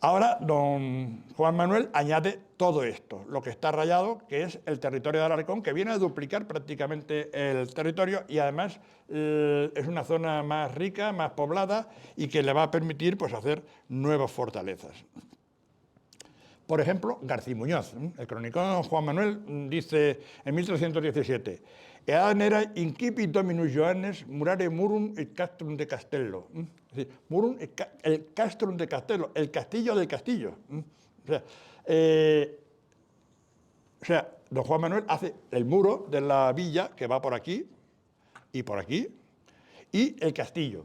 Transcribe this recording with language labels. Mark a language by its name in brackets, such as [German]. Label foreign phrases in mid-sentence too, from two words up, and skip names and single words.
[Spanish] Ahora don Juan Manuel añade todo esto, lo que está rayado, que es el territorio de Alarcón, que viene a duplicar prácticamente el territorio y además es una zona más rica, más poblada y que le va a permitir pues, hacer nuevas fortalezas. Por ejemplo, Garcimuñoz, el cronicón Juan Manuel dice en 1317: [Latin] «Eadam era incipit dominus Joannes murare murum et castrum de Castello». [Spanish] Es decir, murum, el [Latin] castrum de Castello, [Spanish] el castillo del castillo. O sea, don Juan Manuel hace el muro de la villa, que va por aquí, y el castillo.